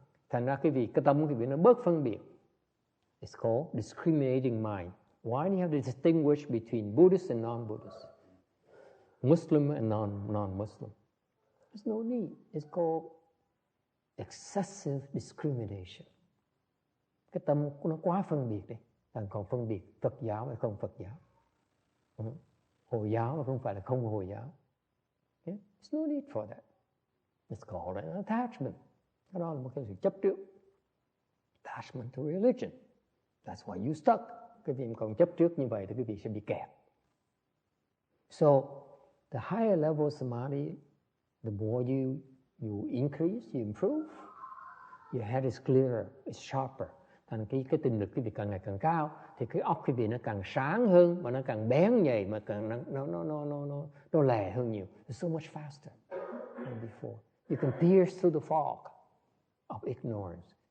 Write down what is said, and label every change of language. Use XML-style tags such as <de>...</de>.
<vi>Thành ra cái tâm quý vị nó bớt phân biệt.</vi> <en>It's called discriminating mind. Why do you have to distinguish between Buddhist and non-Buddhist? Muslim and non-Muslim? There's no need. It's called excessive discrimination.</en> <vi>Cái tâm nó quá phân biệt đi. Còn phân biệt Phật giáo hay không Phật giáo. Hồi giáo hay không phải là không Hồi giáo.</vi> <en>Okay? There's no need for that. It's called an attachment.</en> <vi>Cái đó là một cái sự chấp trước.</vi> <en>Attachment to religion. That's why you stuck.</en> <vi>Cái vị còn chấp trước như vậy thì quý vị sẽ bị kẹt.</vi> <en>So, the higher level of samadhi, the more you increase, you improve, your head is clearer, it's sharper.</en> <vi>Thành cái tình lực quý vị càng ngày càng cao, thì cái óc quý vị nó càng sáng hơn, mà nó càng bén nhạy, mà càng nó lè hơn nhiều.</vi> <en>It's so much faster than before. You can pierce through the fog of ignorance.</en>